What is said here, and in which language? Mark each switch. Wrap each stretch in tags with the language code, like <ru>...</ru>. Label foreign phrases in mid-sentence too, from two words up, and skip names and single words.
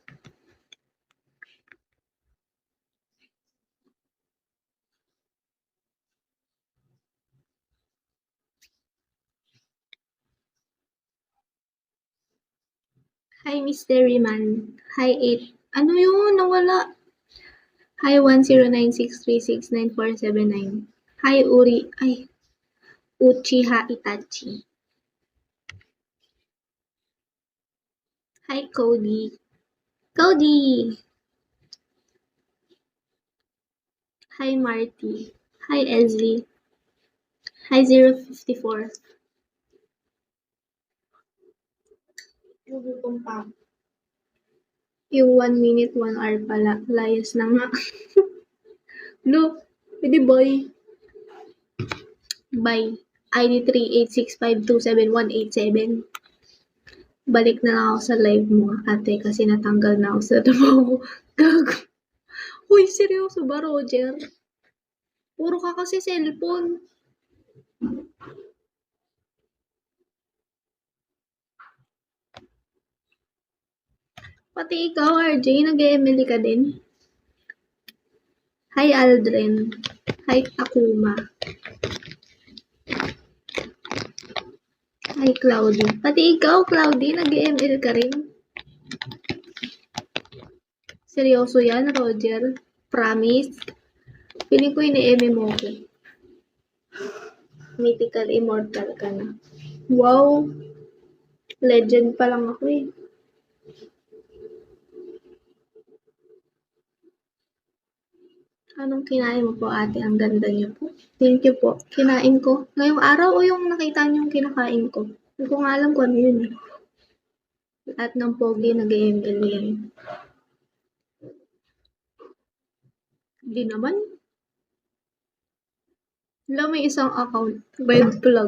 <en>Hi, Mystery Man. Hi, 8.</en> <tl>Ano yun? Nawala.</tl> <en>Hi, 10963699479. Hi, Uri. Ay, Uchiha Itachi. Hi, Cody. Cody! Hi, Marty. Hi, Ezzy. Hi, 054.</en> <tl>Gugutom pa. Yung</tl> <en>1 minute, 1 hour</en> <tl>pala. Layas na nga. No, pwede boy. Bye.</tl> <en>ID 38652787.</en> <tl>Balik na lang ako sa live mo, ate, kasi natanggal na ako sa trabaho. Gago. Uy, seryoso ba, Roger? Puro ka kasi cellphone. Pati ikaw, RJ, nag-Emily ka din?</tl> <en>Hi, Aldrin. Hi, Akuma. Hi, Cloudy.</en> <tl>Pati ikaw, Cloudy, nag-ML ka rin? Seryoso yan, Roger? Promise? Piling ko ini-eme mo ko.</tl> <en>Mythical immortal</en> <tl>ka na. Wow! Legend pa lang ako eh. Anong kinain mo po, ate? Ang ganda niyo po.</tl> <en>Thank you</en> <tl>po. Kinain ko. Ngayong araw o yung nakita niyong kinakain ko? Hindi ko nga alam kung ano yun eh. Lahat ng pogi nag-ML yan. Hindi naman. Wala, may isang account.</tl> <en>Red plug.</en>